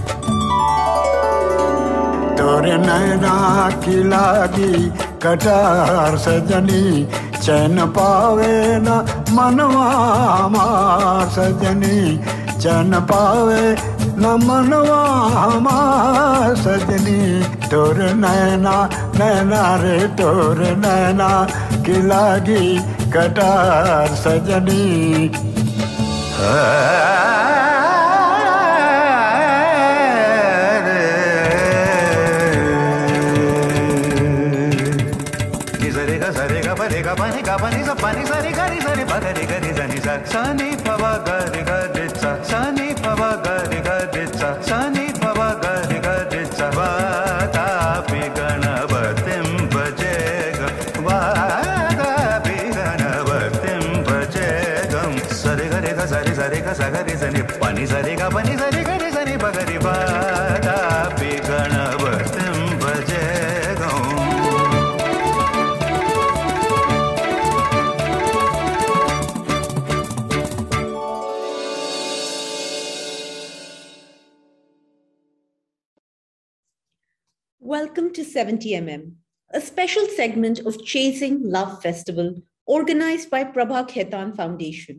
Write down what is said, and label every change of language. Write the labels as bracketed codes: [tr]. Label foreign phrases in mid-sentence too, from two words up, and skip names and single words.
[hi] तोरे नैना की लागी कटार सजनी चैन पावे न मनवा हमार सजनी चैन पावे न मनवा हमार सजनी तोर नैना नैना रे तोर नैना की लागी कटार सजनी pani sa pani sa re ga re sa re pa ga re ga re sa ni sa sa ni pa ba ga re sa sa ni pa ba ga re sa sa ni pa ba ga re sa [sa] वा ता पि गणपतिं भजेग वा ता पि गणपतिं भजेगं sa re ga re ga sa re ga sa ga re sa ni pani sa re ga re sa ni pa ga re वा ता पि गणपतिं भजेगं. [en] Welcome to 70mm, a special segment of Chasing Love Festival organized by Prabha Khaitan Foundation.